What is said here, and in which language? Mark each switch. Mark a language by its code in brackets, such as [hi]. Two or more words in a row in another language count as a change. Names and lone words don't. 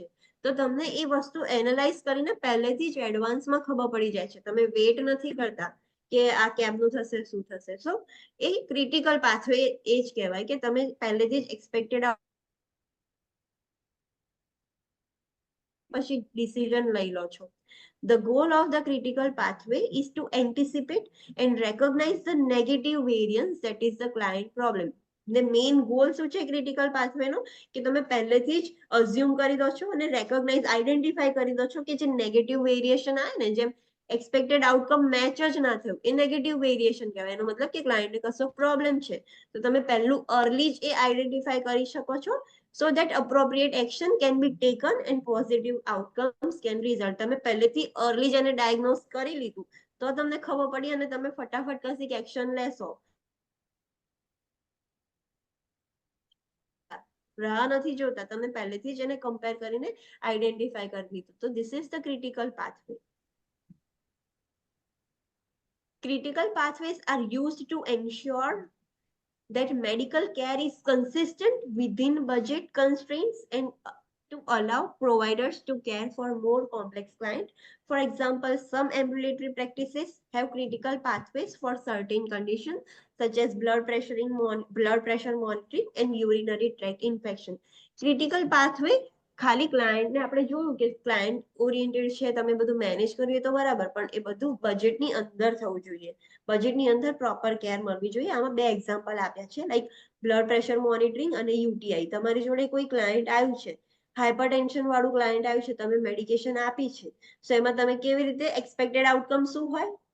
[gu] તો તમને એ વસ્તુ એનાલાઇઝ કરીને પહેલેથી જ એડવાન્સમાં ખબર પડી જાય છે. તમે વેટ નથી કરતા કે આ કેમનું થશે, શું થશે. સો એ [en] critical pathway [gu] એ જ કહેવાય કે તમે પહેલેથી જ એક્સપેક્ટેડ પછી ડિસિઝન લઈ લો છો. [en] The goal of the critical pathway is to anticipate and recognize the negative variance that is the client problem. The main goal [gu] શું છે [en] critical pathway [gu] નો, કે તમે પહેલેથી જ અઝ્યુમ કરી દો છો અને [en] recognize identify [gu] કરી દો છો કે જે [en] negative variation [gu] આવે ને, જેમ [en] expected outcome match [gu] જ ના થયું, એ [en] negative variation [gu] કહેવાય. એનો મતલબ કે ક્લાયન્ટને કશો પ્રોબ્લેમ છે. તો તમે પહેલું અર્લી જ એ આઈડેન્ટિફાઈ કરી શકો છો, [en] so that appropriate action can be taken and positive outcomes can result. [gu] તમે પહેલેથી અર્લી જ એને ડાયગ્નોઝ કરી લીધું તો તમને ખબર પડી અને તમે ફટાફટ કશીક એક્શન લેશો. રાહ નથી જોતા, તમે પહેલેથી જ એને કમ્પેર કરીને આઈડેન્ટિફાઈ કરી લીધું. [en] તો this is the critical pathway. Critical pathways are used to ensure that medical care is consistent within budget constraints and to allow providers to care for more complex clients. For example, some ambulatory practices have critical pathways for certain conditions such as blood pressure monitoring and urinary tract infection. Critical pathway [gu] ખાલી ક્લાયન્ટને આપણે જોયું કે [en] client oriented [gu] છે, તમે બધું મેનેજ કર્યું તો બરાબર, પણ એ બધું બજેટની અંદર થવું જોઈએ. બજેટની અંદર [en] proper care [gu] મળવી જોઈએ. આમાં બે એક્ઝામ્પલ આપ્યા છે, લાઈક [en] blood pressure monitoring [gu] અને યુટીઆઈ. તમારી જોડે કોઈ ક્લાયન્ટ આવ્યું છે, હાઇપરટેન્શન વાળું ક્લાયન્ટ આવ્યું છે, તમે મેડિકેશન આપી છે, તો એમાં તમે કેવી રીતે [en] expected outcome [gu] શું હોય